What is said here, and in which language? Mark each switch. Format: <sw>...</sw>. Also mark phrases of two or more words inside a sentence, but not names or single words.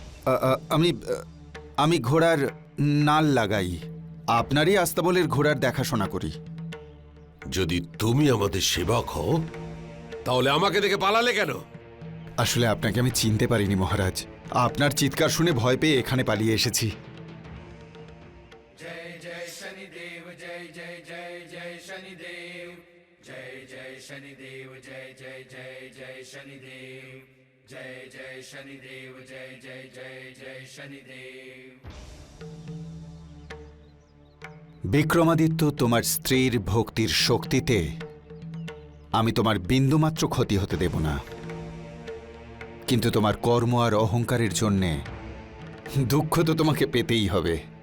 <bn>আমি ঘোড়ার নাল লাগাই। আপনারই আস্তাবলের ঘোড়ার দেখাশোনা করি। যদি তুমি আমাদের সেবক হও, তাহলে আমাকে দেখে পালালে কেন? আসলে আপনাকে আমি চিনতে পারিনি মহারাজ। আপনার চিৎকার শুনে ভয় পেয়ে এখানে পালিয়ে এসেছি।</bn> <hi>जय जय शनिदेव जय जय जय जय शनिदेव, जय जय शनिदेव जय जय जय जय शनिदेव, जय जय शनिदेव जय जय जय जय शनिदेव।</hi> <bn>বিক্রমাদিত্য, তোমার স্ত্রীর ভক্তির শক্তিতে আমি তোমার বিন্দুমাত্র ক্ষতি হতে দেব না, কিন্তু তোমার কর্ম আর অহংকারের জন্যে দুঃখ তো তোমাকে পেতেই হবে।</bn>